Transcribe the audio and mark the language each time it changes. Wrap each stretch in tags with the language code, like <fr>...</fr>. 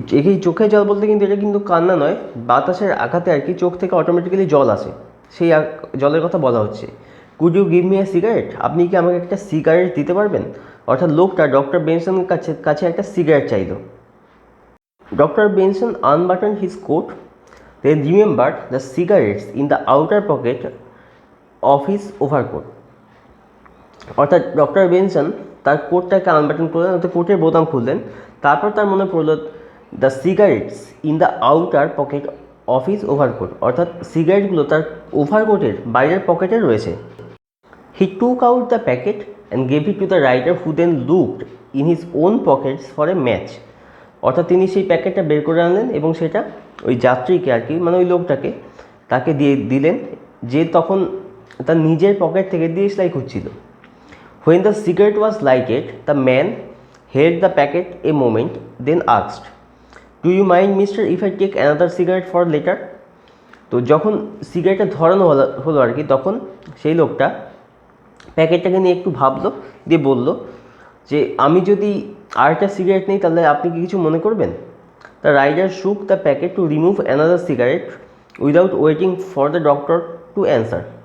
<bn>এই চোখে জল বলতে কিন্তু এটা কিন্তু কান্না নয়, বাতাসের আঘাতে আর কি চোখ থেকে অটোমেটিক্যালি জল আসে, সেই জলের কথা বলা হচ্ছে।</bn> <en>Could you give me a cigarette?</en> <bn>আপনি কি আমাকে একটা সিগারেট দিতে পারবেন? অর্থাৎ লোকটা ডক্টর বেনসনের কাছে একটা সিগারেট চাইল।</bn> <en>Doctor Benson unbuttoned his coat, then remembered the cigarettes in the outer pocket of his overcoat।</en> <bn>অর্থাৎ ডক্টর বেনসন তার কোটটাকে আনবাটন করলেন, অর্থাৎ কোটের বোতাম খুললেন, তারপর তার মনে পড়লো</bn> <en>the cigarettes in the outer pocket of his overcoat,</en> <bn>অর্থাৎ সিগারেটগুলো তার ওভারকোটের বাইরের পকেটে রয়েছে।</bn> <en>He took out the packet and gave it to the rider, who then looked in his own pockets for a match.</en> <bn>অর্থাৎ তিনি সেই প্যাকেটটা বের করে আনলেন এবং সেটা ওই যাত্রীকে আর কি, মানে ওই লোকটাকে তাকে দিয়ে দিলেন, যে তখন তার নিজের পকেট থেকে DSLR খুঁজছিল।</bn> <en>When the cigarette was lighted, the man held the packet a moment, then asked, "Do you mind, mister, if I take another cigarette for later?"</en> <bn>তো যখন সিগারেটটা ধরানো হলো আর কি, তখন সেই লোকটা প্যাকেটটাকে নিয়ে একটু ভাবলো, দিয়ে বলল যে আমি যদি আরেকটা সিগারেট নিই তাহলে আপনি কি কিছু মনে করবেন?</bn> <en>The rider shook the packet to remove another cigarette without waiting for the doctor to answer.</en>